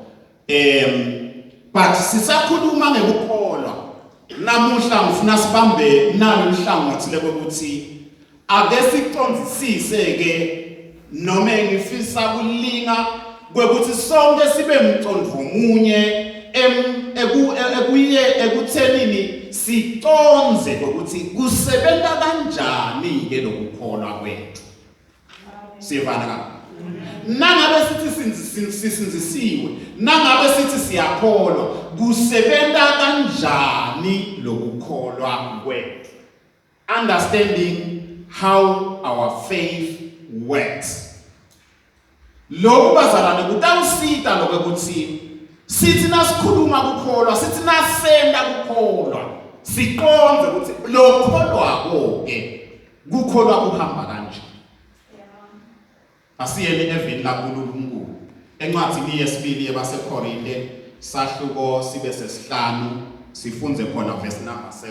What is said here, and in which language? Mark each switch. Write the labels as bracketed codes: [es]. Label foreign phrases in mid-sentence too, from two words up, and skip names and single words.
[ss] But sisakhuluma ngekukholwa namuhla ngifuna sibambe nalo uhlangothi lekuthi ake siqondzisise ke noma ngifisa kulinga kwekuthi sonke sibe mcondvo munye ekuthenini siconze ukuthi kusebenza kanjani ke lokukholwa kwethu. Siyevana ka? Nangabe sithi sisinzisiwe, nangabe sithi siyakholwa, kusebenza kanjani lokukholwa kwethu. [en] Understanding how our faith works. [ss] Lokhu bazalwane kutawusita lokuthi sithi nasikhuluma kukholwa, sithi nasenda kukholwa, siqonze ukuthi lokholwako ke kukholwa kuhamba kanje. Asiyele eveni laNkulunkulu encwadini yesibili yabaseKorinte sahluko sibe sesihlanu sifunze khona [en] verse number 7.